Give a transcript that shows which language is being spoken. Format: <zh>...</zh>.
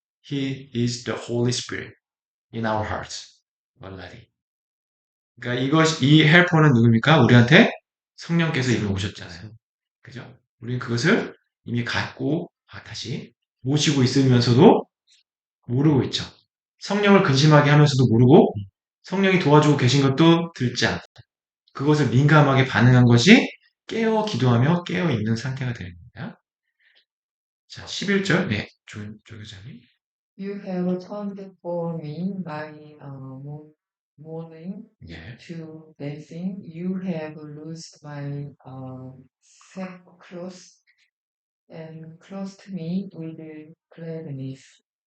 <en>He is the Holy Spirit in our hearts. already.</en> <ko>그러니까 이 헬퍼는 누굽니까? 우리한테 성령께서 이미 오셨잖아요. 그죠? 우리는 그것을 이미 갖고 다시 모시고 있으면서도 모르고 있죠. 성령을 근심하게 하면서도 모르고 성령이 도와주고 계신 것도 들지 않고 그것을 민감하게 반응한 것이 깨어 기도하며 깨어 있는 상태가 되는 겁니다. 자, 11절. 네, 조 교사님.</ko> <en>You have turned for me my mourning</en> <ko>네.</ko> <en>to dancing. You have loosed my sackcloth and clothed me with gladness.</en>